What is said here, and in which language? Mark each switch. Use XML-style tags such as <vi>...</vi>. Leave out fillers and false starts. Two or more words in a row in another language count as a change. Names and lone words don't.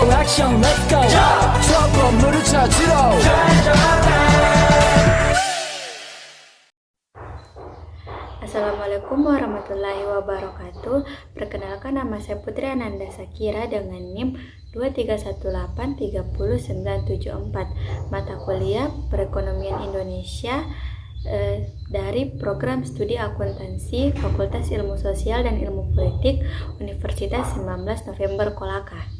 <ko>액션</ko> <en>let's go</en> <ko>저 건물을 찾으러</ko> <ar>السلام عليكم ورحمة الله وبركاته.</ar> <id>Perkenalkan, nama saya Putri Ananda Sakira dengan NIM 231830974. Mata kuliah Perekonomian Indonesia dari Program Studi Akuntansi Fakultas Ilmu Sosial dan Ilmu Politik Universitas 19 November Kolaka.</id>